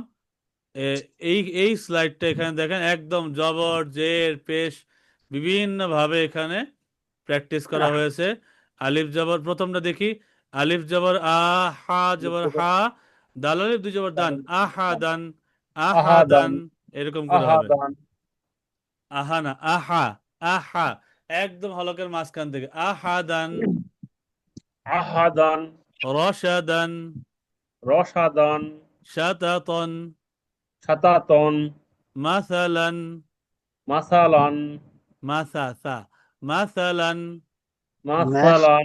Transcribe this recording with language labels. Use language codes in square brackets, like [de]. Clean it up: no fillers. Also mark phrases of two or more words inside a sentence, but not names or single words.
[bn] এই এই স্লাইডটা এখানে দেখেন, একদম জবর, জের, পেশ বিভিন্ন ভাবে এখানে প্র্যাকটিস করা হয়েছে। আলিফ জবর প্রথমটা দেখি। আলিফ জবর আ, হা জবর হা, দাল আলিফ দুই জবর দান, আহা দান, আহা দান, আহাদান, এরকম করে হবে। আহাদান, আহা না, আহা, আহা, একদম হলকের মাঝখান থেকে। আহা দান, আহাদান, রসাদান, রসাদান, শাতাতন, সাতাতন, মাসালান, মাসালান, মাসাসা, মাসালান, মাসালান,